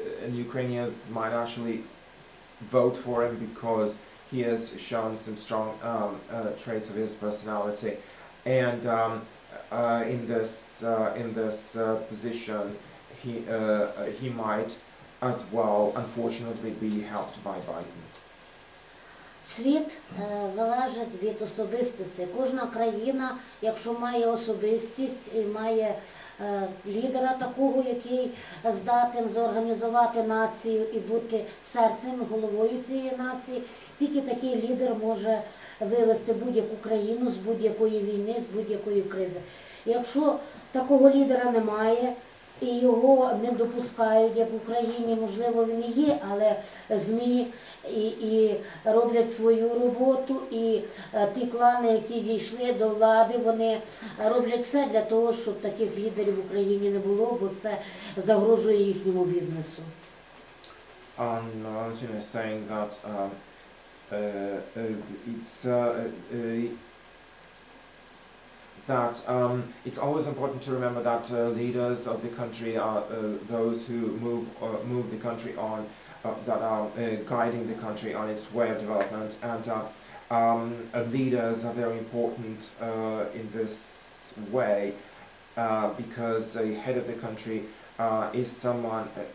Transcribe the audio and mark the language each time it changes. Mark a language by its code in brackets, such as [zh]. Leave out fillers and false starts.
[en] Ukrainians might actually vote for him because he has shown some strong traits of his personality, and in this position, he might as well, unfortunately, be helped by Biden. [uk] Світ залежить від особистості. Кожна країна, якщо має особистість і має лідера такого, який здатен зорганізувати націю і бути серцем, головою цієї нації, тільки такий лідер може вивести будь-яку країну з будь-якої війни, з будь-якої кризи. Якщо такого лідера немає, і його не допускають, як в Україні, можливо, він і є, але ЗМІ і роблять свою роботу, і ті клани, які дійшли до влади, вони роблять все для того, щоб таких лідерів в Україні не було, бо це загрожує їхньому бізнесу. [en] Valentina is saying that it's always important to remember that leaders of the country are those who move the country on, that are guiding the country on its way of development, and leaders are very important in this way because a head of the country is someone,